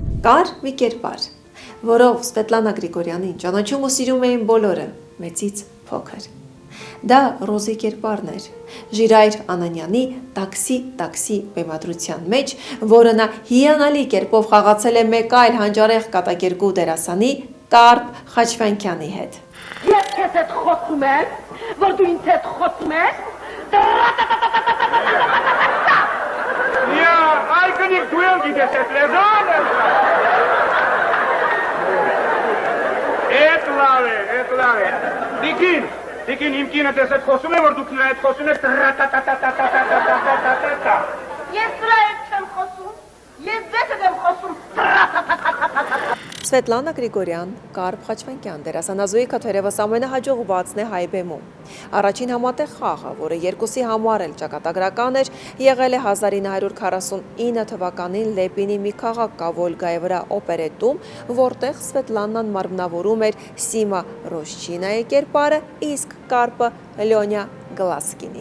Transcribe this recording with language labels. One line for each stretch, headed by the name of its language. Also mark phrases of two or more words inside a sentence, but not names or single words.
Armenian: Կար մի կերպար, որով Սվետլանա Գրիգորյանին ճանաչում ու սիրում էին բոլորը, մեծից փոքր։ Դա Ռոզի կերպարն էր, Ժիրայր Անանյանի տաքսի բեմադրության մեջ, որը նա հիանալի կերպով խաղացել է մեկ այլ հանճարեղ կատակերգու դերասանի Կարպ Խաչվանյանի հետ։ Ես քեզ հետ խոսում եմ, որ դու ինձ հետ խոսում ես։
Russian: Я, ай, конечно, дуэл где-то лежал. Это лаве.
Armenian: Դիկին իմ կինը տեսեք խոսում է, որ դուք նրա հետ խոսում եք տրատատատատատատատատատատատատա։ Ես դրա հետ չեմ խոսում, ես ձեզ հետ եմ խոսում տրատատատատատատատա։ Սվետլանա Գրիգորյան, Կարպ Խաչվանյան դերասանազույգը թերևս ամենահաջողվածն է հայ բեմում։ Առաջին համատեղ խաղը, որը երկուսի համար էլ ճակատագրական էր, եղել է 1949 թվականին Լեպինի մի քաղաք կա Վոլգայի վրա օպերետում, որտեղ Սվետլանան մարմնավորում էր Սիմա Ռոշչինայի կերպարը, իսկ Կարպը Լյոնյա Գլասկինի։